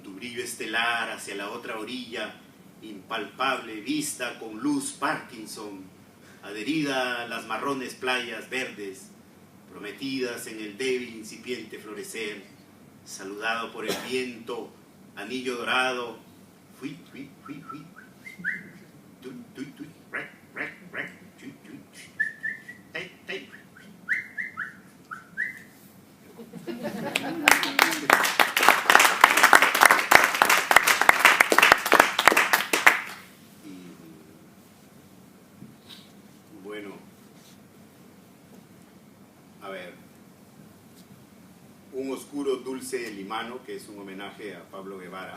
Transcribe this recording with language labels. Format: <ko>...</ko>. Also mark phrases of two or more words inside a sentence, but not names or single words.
<es>tu brillo estelar hacia la otra orilla, impalpable, vista con luz Parkinson, adherida a las marrones playas verdes, prometidas en el débil incipiente florecer, saludado por el viento, anillo dorado, fui, fui, fui, fui, tui, tui, tui, rec, rec, rec, tui, tui, tei, tei. Bueno, a ver, un oscuro dulce limano, que es un homenaje a Pablo Guevara.</es>